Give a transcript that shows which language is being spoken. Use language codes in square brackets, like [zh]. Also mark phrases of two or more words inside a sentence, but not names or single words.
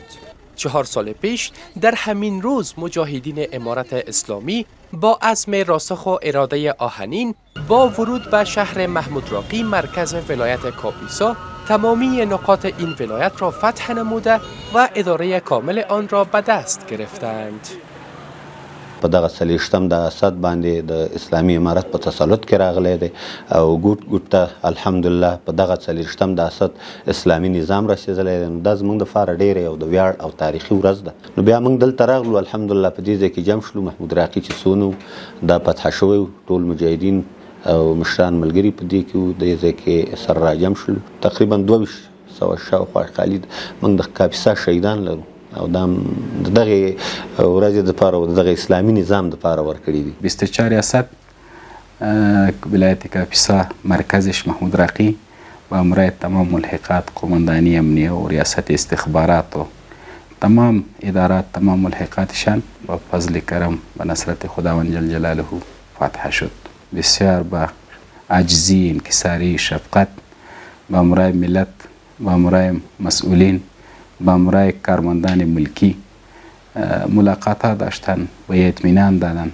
[fa] 4 سال پیش در همین روز مجاهدین امارت اسلامی با عزم راسخ و اراده آهنین با ورود به شهر محمود راقی مرکز ولایت کاپیسا تمامی نقاط این ولایت را فتح نموده و اداره کامل آن را به دست گرفتند. [ps] په دغه 40 د اسد باندې د اسلامي امارت په تسلط کې راغلی دی او ګوټ ته الحمدلله په دغه 40 د اسد اسلامي نظام رسېدلی دی. نو دا زموږ دپاره ډېره یو د ویاړ او تاریخي ورځ ده. نو بیا موږ دلته راغلو الحمدلله په دې ځای کې جمع شلو. محمود راقي چې څو نو دا فتح شوی ټول مجاهدین او مشران ملګري په دې کې وو. دې ځای کې سره راجمع شلو. تقریبا 2200 شاوخوا خالد موږ د کاپیسا شهیدان لرو او دغه ورځې دپاره او دغه اسلامي نظام دپاره ورکړي دي. [fa] 24 اسد ولایت کاپیسا مرکزش محمود راقی و امرای تمام ملحقات قماندانی امنیه و ریاست استخبارات و تمام ادارات تمام ملحقاتشان با فضل کرم و نصرت خداوند جل جلاله فتح شد. بسیار با عاجزی، انکساری، شفقت با امرای ملت با امرای مسئولین با امرای کارمندان ملکی ملاقات داشتن و اطمینان دادن.